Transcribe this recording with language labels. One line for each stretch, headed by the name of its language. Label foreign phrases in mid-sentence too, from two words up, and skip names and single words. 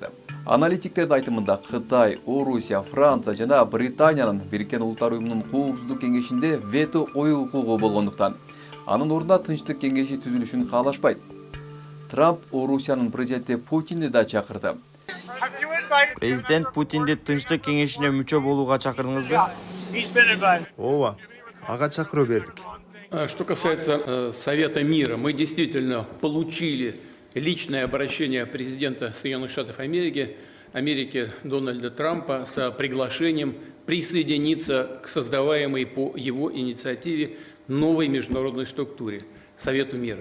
Kyrgyz: Аналитиктердин айтымында Кытай, Орусия, Франция жана Британиянын Бириккен Улуттар Уюмунун коопсуздук кеңешинде вето ою укугу болгондуктан анын ордуна Тынчтык кеңеши түзүлүшүн каалашпайт. Трамп Орусиянын президенти Путинди да чакырды. Президент Путинди Тынчтык кеңешине мүчө болууга чакырдыңызбы? Ооба, ага чакыруу бердик.
Russian: Что касается Совета мира, мы действительно получили личное обращение президента Соединенных Штатов Америки Дональда Трампа с приглашением присоединиться к создаваемой по его инициативе новой международной структуре Совету мира.